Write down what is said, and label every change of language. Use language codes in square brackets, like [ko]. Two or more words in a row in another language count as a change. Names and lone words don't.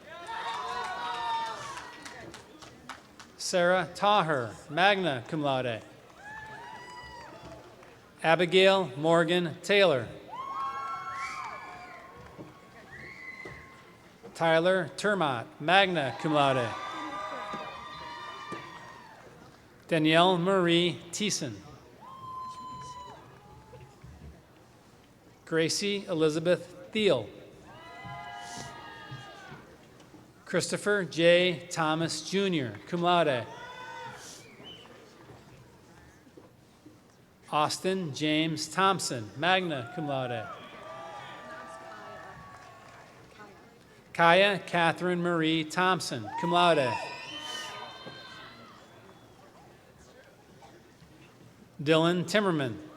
[en] Sarah Taher, [la] magna cum laude. [en] Abigail Morgan Taylor. Tyler Termott, [la] magna cum laude. [en] Danielle Marie Thiessen. Gracie Elizabeth Thiel. Christopher J. Thomas Jr., [la] cum laude. [en] Austin James Thompson, [la] magna cum laude. [en] Kaya Catherine Marie Thompson, [la] cum laude. [en] Dylan Timmerman.